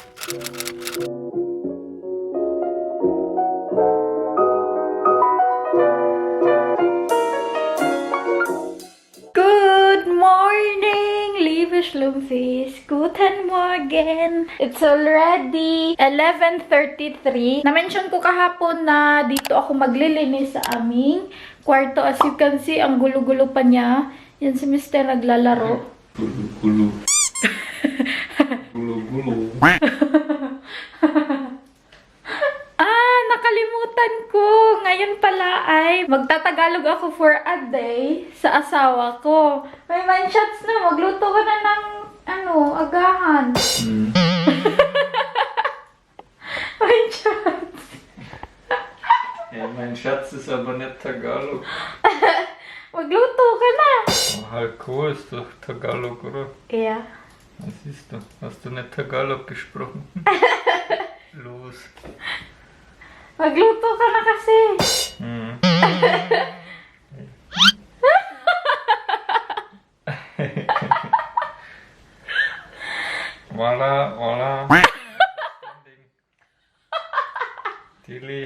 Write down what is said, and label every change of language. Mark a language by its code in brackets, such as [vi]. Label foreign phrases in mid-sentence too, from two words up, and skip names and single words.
[en] Good morning, [de] liebe Schlumpfies. Guten Morgen. [en] It's already 11:33. [tl] Na-mention ko kahapon na dito ako maglilinis sa aming kwarto. [en] As you can see, [tl] ang gulo-gulo pa niya. Yan si Mr. naglalaro. Gulo-gulo. Gulo-gulo. Nakalimutan ko. Ngayon pala ay magtatagalog ako [en] for a day [tl] sa asawa ko. May manshots na. Magluto ka na ng agahan. Manshots. [de] Ja, mein Schatz ist aber nicht Tagalog. [tl] Magluto ka na. [de] Oh, Halko ist doch Tagalog, oder? [en] Yeah. [de] Was ist da? Hast du nicht Tagalog gesprochen? Los. [tl] Magluto ka na kasi. Wala, wala. Tilly.